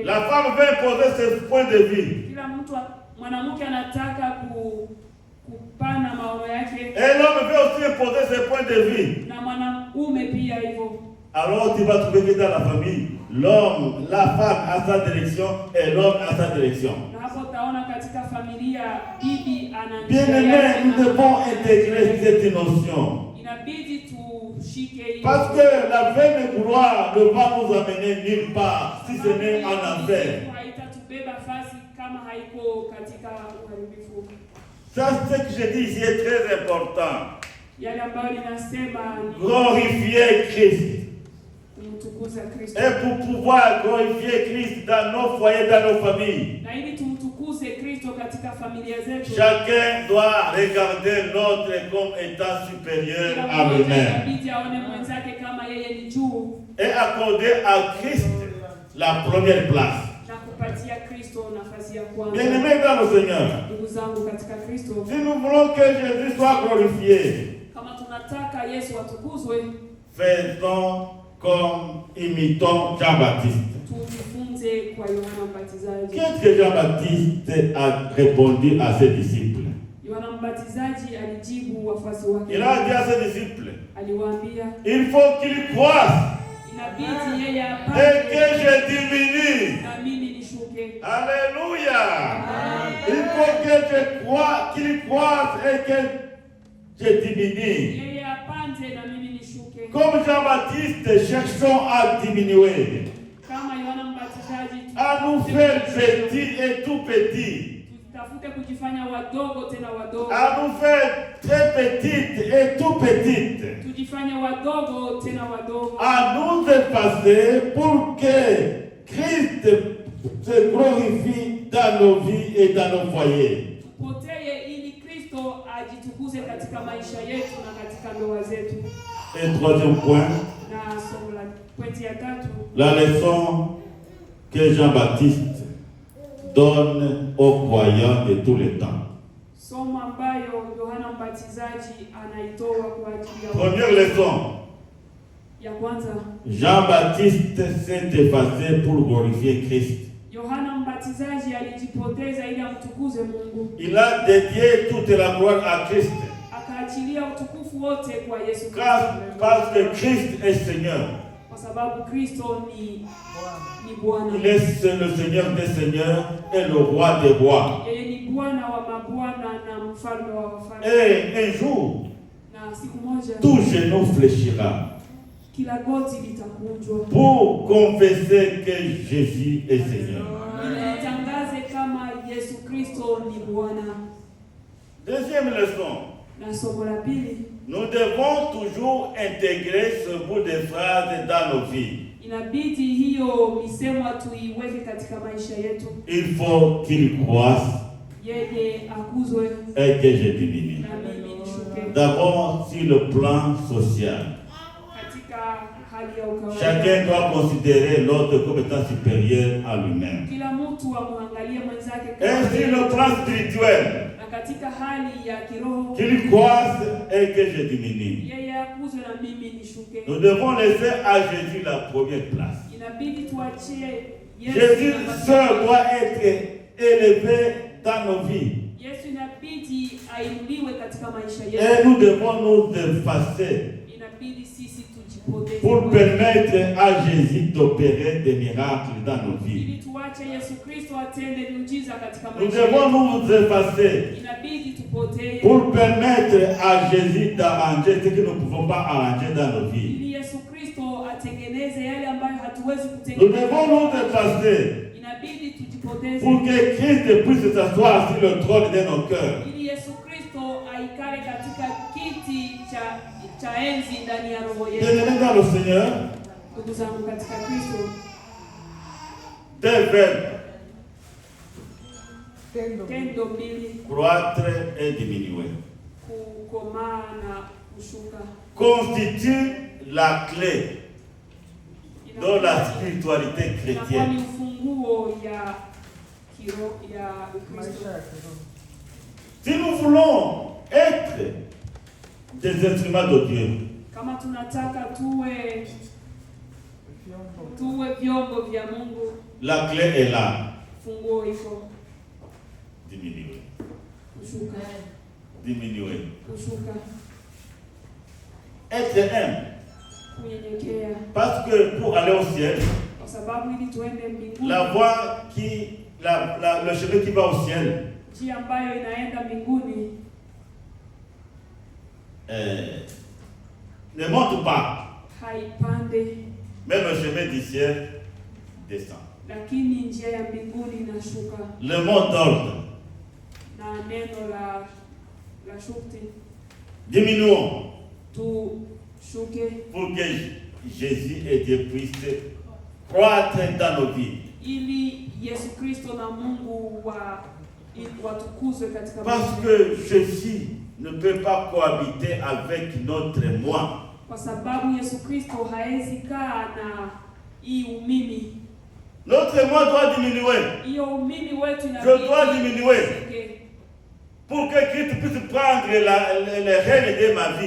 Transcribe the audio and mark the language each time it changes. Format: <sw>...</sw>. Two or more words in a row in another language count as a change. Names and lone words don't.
<fr>La femme veut imposer ses points de vue.</fr> <sw>Kila mwanamke anataka kupana maono yake.</sw> <fr>Et l'homme veut aussi imposer ses points de vue.</fr> <sw>Na mwanaume pia hivyo.</sw> <fr>Alors tu vas trouver que dans la famille, l'homme, la femme a sa direction et l'homme a sa direction.</fr> <sw>Na hapo utaona katika familia bibi ana</sw> <fr>Bien-aimés, nous devons intégrer cette notion.</fr> <sw>Inabidi tushike hiyo.</sw> <fr>Parce que la vaine gloire ne va nous amener nulle part si ce n'est en enfer.</fr> <sw>Haitatubeba fasi kama haiko katika uharibifu.</sw> <fr>Ça, ce que je dis ici est très important.</fr> <sw>Yale ambayo ninasema ni</sw> <fr>Glorifier Christ.</fr> <sw>kumtukuza Kristo.</sw> <fr>Et pour pouvoir glorifier Christ dans nos foyers, dans nos familles,</fr> <sw>Na ili tumtukuze Kristo katika familia zetu.</sw> <fr>chacun doit regarder l'autre comme étant supérieur à lui-même.</fr> <sw>Inabidi aone mwenzake kama yeye ni juu.</sw> <fr>Et accorder à Christ la première place.</fr> <sw>Na kupatia Kristo nafasi ya kwanza.</sw> <fr>Bien-aimés dans le Seigneur,</fr> <sw>Ndugu zangu katika Kristo,</sw> <fr>si nous voulons que Jésus soit glorifié,</fr> <sw>kama tunataka Yesu atukuzwe,</sw> <fr>faisons comme imitons Jean-Baptiste.</fr> <sw>tujifunze kwa Yohana Mbatizaji.</sw> <fr>Qu'est-ce que Jean-Baptiste a répondu à ses disciples?</fr> <sw>Yohana Mbatizaji alijibu wafuasi wake.</sw> <fr>Il a dit à ses disciples,</fr> <sw>Aliwaambia</sw> <fr>il faut qu'ils croissent</fr> <sw>inabidi yeye</sw> <fr>et</fr> <sw>apande</sw> <fr>que je diminue.</fr> <sw>na mimi nishuke.</sw> <fr>Alléluia. Il faut qu'ils croissent et que je diminue.</fr> <sw>Yeye apande na mimi nishuke.</sw> <fr>Comme Jean-Baptiste, cherchons à diminuer,</fr> <sw>Kama Yohana Mbatizaji</sw> <fr>à nous faire petits et tout petits,</fr> <sw>tutafute kujifanya wadogo tena wadogo.</sw> <fr>à nous faire très petites et tout petites,</fr> <sw>Tujifanye wadogo tena wadogo.</sw> <fr>à nous dépasser pour que Christ se glorifie dans nos vies et dans nos foyers.</fr> <sw>Tupotee ili Kristo ajitukuze katika maisha yetu na katika ndoa zetu.</sw> <fr>Et troisième point,</fr> <sw>Na somo la pointi ya tatu,</sw> <fr>la leçon que Jean-Baptiste donne aux croyants de tous les temps.</fr> <sw>somo ambayo Yohana Mbatizaji anaitoa kwa ajili ya</sw> <fr>Première leçon,</fr> <sw>ya kwanza.</sw> <fr>Jean-Baptiste s'est effacé pour glorifier Christ.</fr> <sw>Yohana Mbatizaji alijipoteza ili amtukuze Mungu.</sw> <fr>Il a dédié toute la gloire à Christ.</fr> <sw>Akaachilia utukufu utukufu wote kwa Yesu Kristo.</sw> <fr>Parce que Christ est Seigneur.</fr> <sw>Kwa sababu Kristo ni Bwana.</sw> <fr>Il est le Seigneur des seigneurs et le roi des rois.</fr> <sw>Yeye ni Bwana wa mabwana na mfalme wa wafalme.</sw> <fr>Et un jour,</fr> <sw>Na siku moja</sw> <fr>tout genou fléchira</fr> <sw>kila goti litakunjwa</sw> <fr>pour confesser que Jésus est Seigneur.</fr> <sw>Tangaze kama Yesu Kristo ni Bwana.</sw> <fr>Deuxième leçon.</fr> <sw>Na somo la pili,</sw> <fr>Nous devons toujours intégrer ce bout de phrase dans nos vies.</fr> <sw>inabidi hiyo misemo tuiweke katika maisha yetu.</sw> <fr>Il faut qu'il croisse</fr> <sw>Yeye akuzwe</sw> <fr>et que je diminue.</fr> <sw>na mimi nishuke.</sw> <fr>D'abord, sur le plan social.</fr> <sw>Katika hali ya ukawaida,</sw> <fr>Chacun doit considérer l'autre comme étant supérieur à lui-même.</fr> <sw>kila mtu amwangalie mwenzake</sw> <fr>Et sur le plan spirituel,</fr> <sw>na katika hali ya kiroho,</sw> <fr>qu'il croisse et que je diminue.</fr> <sw>yeye akuzwe na mimi nishuke.</sw> <fr>Nous devons laisser à Jésus la première place.</fr> <sw>Inabidi tuachie Jésus nafasi.</sw> <fr>seul doit être élevé dans nos vies.</fr> <sw>Yesu inabidi ainuliwe katika maisha</sw> <fr>Et</fr> <sw>yetu.</sw> <fr>nous devons nous effacer</fr> <sw>Inabidi sisi tujipoteze</sw> <fr>pour permettre à Jésus d'opérer des miracles dans nos vies.</fr> <sw>ili tuache Yesu Kristo atende miujiza katika</sw> <fr>Nous</fr> <sw>maisha</sw> <fr>devons</fr> <sw>yetu.</sw> <fr>nous effacer</fr> <sw>Inabidi tupotee</sw> <fr>pour permettre à Jésus d'arranger ce que nous ne pouvons pas arranger dans nos vies.</fr> <sw>ili Yesu Kristo atengeneze yale ambayo hatuwezi</sw> <fr>Nous</fr> <sw>kutengeneza.</sw> <fr>devons nous effacer</fr> <sw>Inabidi tujipoteze</sw> <fr>pour que Christ puisse s'asseoir sur le trône de nos cœurs.</fr> <sw>ili Yesu Kristo aikale katika kiti cha enzi ndani ya roho yetu.</sw> <fr>Bien-aimés dans le Seigneur,</fr> <sw>Ndugu zangu katika Kristo,</sw> <fr>deux verbes,</fr> <sw>tendo mbili,</sw> <fr>croître et diminuer,</fr> <sw>kukomaa na kushuka,</sw> <fr>constituent la clé dans la spiritualité</fr> <sw>inakuwa</sw> <fr>chrétienne.</fr> <sw>ni ufunguo ya kiroho ya Ukristo. Maisha ya kiroho.</sw> <fr>Si nous voulons être des instruments de Dieu,</fr> <sw>Kama tunataka tuwe Vyombo. vyombo vya Mungu,</sw> <fr>la clé est là.</fr> <sw>funguo iko</sw> <fr>Diminuer,</fr> <sw>kushuka,</sw> <fr>diminuer.</fr> <sw>kushuka,</sw> <fr>Être humble.</fr> <sw>kunyenyekea,</sw> <fr>Parce que pour aller au ciel,</fr> <sw>kwa sababu ili tuende mbinguni,</sw> <fr>la voie qui, le chemin qui va au ciel,</fr> <sw>njia ambayo inaenda mbinguni</sw> <fr>ne monte pas,</fr> <sw>haipande,</sw> <fr>mais le chemin du ciel descend.</fr> <sw>lakini njia ya mbinguni inashuka.</sw> <fr>Le mot d'ordre,</fr> <sw>Na neno la shukti,</sw> <fr>diminuons</fr> <sw>tushuke</sw> <fr>pour que Jésus et Dieu puissent croître dans nos vies.</fr> <sw>ili Yesu Kristo na Mungu watukuzwe katika</sw> <fr>Parce</fr> <sw>maisha.</sw> <fr>que Jésus ne peut pas cohabiter avec notre moi.</fr> <sw>Kwa sababu Yesu Kristo haezi kaa na hii umimi.</sw> <fr>Notre moi doit diminuer.</fr> <sw>Hiyo umimi wetu</sw> <fr>Je dois diminuer</fr> <sw>ishuke.</sw> <fr>pour que Christ puisse prendre les rênes de ma vie.</fr>